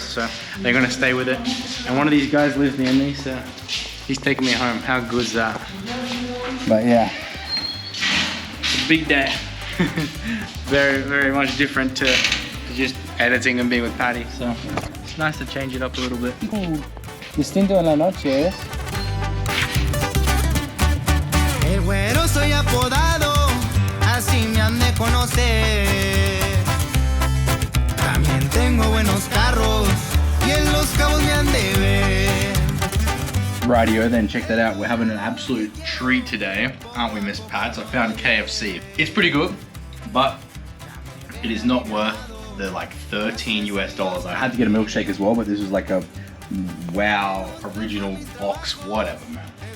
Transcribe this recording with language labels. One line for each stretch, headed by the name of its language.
English: So they're gonna stay with it. And one of these guys lives near me, so he's taking me home. How good's that? But yeah, it's a big day. very, very much different to just editing and being with Patty. So it's nice to change it up a little bit.
Spanish: Distinto en la noche es. El güero soy apodado, así me han de conocer. También tengo buenos carros y en Los Cabos me han de ver.
English: Radio, then check that out. We're having an absolute treat today, aren't we, Miss Pats? I found KFC. It's pretty good, but it is not worth the like $13 US. I had to get a milkshake as well, but this was like a wow original box, whatever, man.